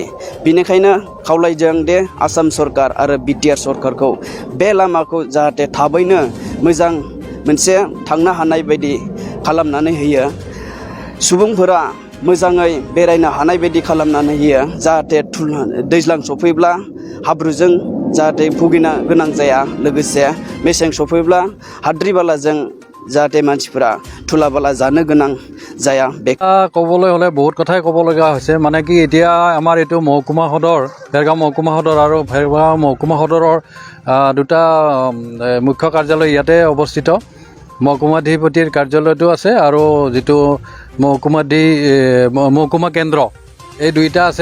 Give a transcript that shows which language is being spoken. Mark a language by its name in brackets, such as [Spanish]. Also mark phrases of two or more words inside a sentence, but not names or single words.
[Bodo] बेनिखायनो खावलायदों दे आसाम सरकार आरो बिटिआर सरकारखौ बे लामाखौ जाहाथे थाबैनो मोजां मोनसे थांनो हानाय बायदि खालामनानै होयो, सुबुंफोरा मोजाङै बेरायनो हानाय बायदि खालामनानै होयो, जाहाथे दैज्लां सफैब्ला हाब्रुजों जाहाथे भुगिनो गोनां जाया, लोगोसे मेसें सफैब्ला हाद्रि बालाजों जाहाथे मानसिफोरा धुला बाला जानो गोनां जाया। [Assamese] ক'বলৈ হ'লে বহুত কথাই ক'ব লগা হৈছে, মানে কি এতিয়া আমাৰ এইটো মহকুমা সদৰ ভেৰগাঁও মহকুমা সদৰ আৰু ভেৰগাঁও মহকুমা সদৰৰ দুটা মুখ্য কাৰ্যালয় ইয়াতে অৱস্থিত। মহকুমাধিপতিৰ কাৰ্যালয়টো আছে আৰু যিটো মহকুমা কেন্দ্ৰ এই দুইটা আছে।